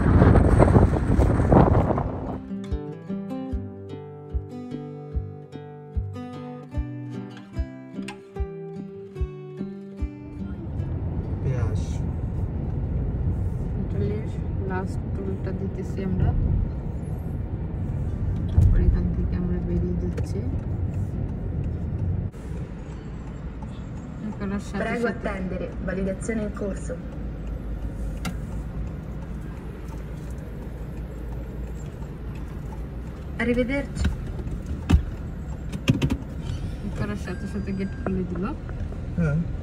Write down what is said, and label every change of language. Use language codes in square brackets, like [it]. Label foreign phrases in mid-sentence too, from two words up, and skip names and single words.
[bn] লাস্ট টোলটা দিতেছি আমরা, এখান থেকে আমরা বেরিয়ে যাচ্ছি। [it] Prego attendere, validazione in corso. Arrivederci. [bn] করার সাথে সাথে গেট খুলে দিল। হ্যাঁ,